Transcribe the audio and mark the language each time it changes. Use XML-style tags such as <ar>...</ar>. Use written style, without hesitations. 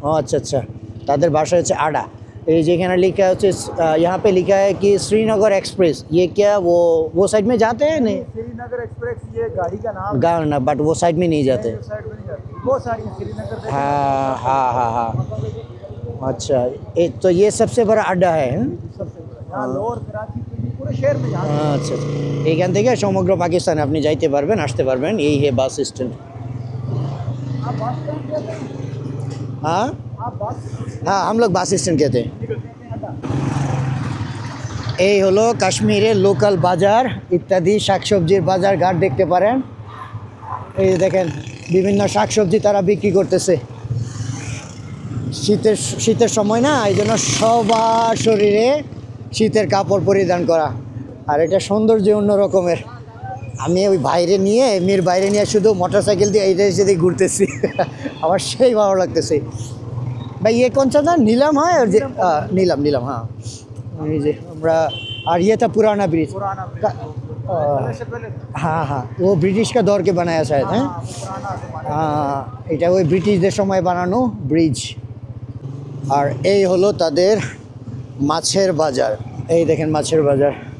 <hi>अच्छा अच्छा,</hi> <bn>তাদের ভাষা হচ্ছে আড়া। এই যেখানে</bn> <hi>लिखा है यहाँ पे लिखा है कि श्रीनगर एक्सप्रेस। ये क्या वो साइड में जाते हैं? नहीं, श्रीनगर एक्सप्रेस ये गाड़ी का नाम गाँव ना, बट वो साइड में नहीं जाते। साइड में नहीं जाती, बहुत सारी हैं श्रीनगर। हाँ हाँ हाँ हाँ। अच्छा, तो ये सबसे बड़ा अड्डा है। सबसे यहाँ लाहौर कराची पूरे शहर में यहाँ</hi> <bn>আচ্ছা, এইখান থেকে সমগ্র পাকিস্তানে আপনি যাইতে পারবেন, আসতে পারবেন। এই হে বাস স্ট্যান্ড। आप बस स्टैंड कहते हैं? हाँ आप बस हाँ, हम लोग বাস স্ট্যান্ড कहते हैं। এই হলো কাশ্মীরের লোকাল বাজার, ইত্যাদি শাকসবজির বাজার ঘাট দেখতে পারেন। এই যে দেখেন বিভিন্ন শাকসবজি তারা বিক্রি করতেছে। শীতের সময় না, এই জন্য সবার শরীরে শীতের কাপড় পরিধান করা। আর এটা সৌন্দর্য অন্য রকমের। আমি ওই মীর বাইরে নিয়ে শুধু মোটরসাইকেল দিয়ে এইটা সেদিকে ঘুরতেছি। আমার সেই ভালো লাগতেছে।</bn> <hi>ভাই ये कौन सा था? नीलम है और नीलम हाँ।</hi> <bn>এই যে আমরা, আর</bn> <hi>ये था पुराना ब्रिज। पुराना से पहले हाँ हाँ, वो ब्रिटिश का दौर के बनाया शायद है।</hi> <bn>हाँ, এটা ওই ব্রিটিশদের সময় বানানো ব্রিজ। আর এই হলো তাদের মাছের বাজার। এই দেখেন মাছের বাজার।</bn>